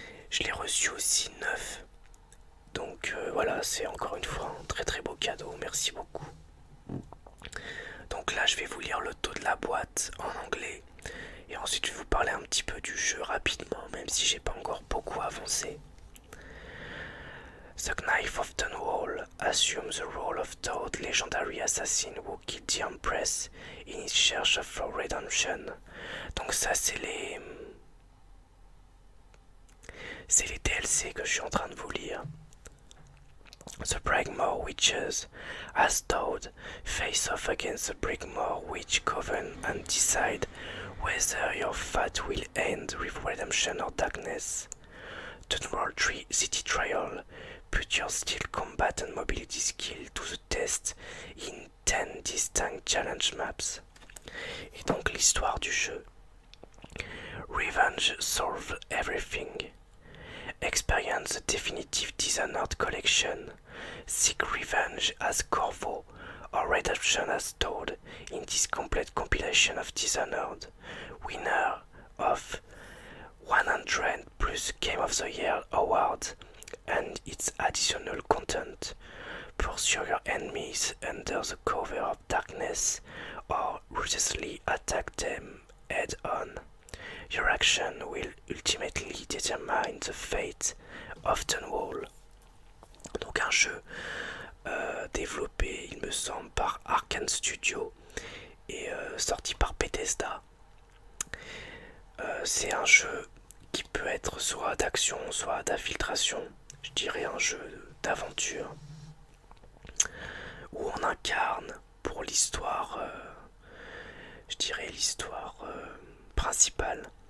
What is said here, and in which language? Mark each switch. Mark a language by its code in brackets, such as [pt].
[fr] Je l'ai reçu aussi neuf. Donc voilà, c'est encore une fois un très beau cadeau. Merci beaucoup. Donc là, je vais vous lire le dos de la boîte en anglais. Et ensuite, je vais vous parler un petit peu du jeu rapidement, même si j'ai pas encore beaucoup avancé. [en] The Knife of Dunwall assumes the role of Toad, legendary assassin who killed the Empress in his search for redemption. [fr] Donc ça, c'est les DLC que je suis en train de vous lire. [en] The Brigmore Witches, as Toad, face off against the Brigmore Witch Coven and decide whether your fate will end with redemption or darkness. Dunwall City Trial put your steel combat and mobility skill to the test in 10 distinct challenge maps. [fr] Et donc l'histoire du jeu. [en] Revenge solve everything. Experience the definitive Dishonored collection. Seek revenge as Corvo or redemption as Toad in this complete compilation of Dishonored. Winner of 100 plus Game of the Year award and its additional content. Pursue your enemies under the cover of darkness or ruthlessly attack them head on. Your action will ultimately determine the fate of the wall. [fr] Donc un jeu développé, il me semble, par Arkane Studio et sorti par Bethesda. C'est un jeu qui peut être soit d'action, soit d'infiltration. Je dirais un jeu d'aventure où on incarne pour l'histoire, je dirais l'histoire principale.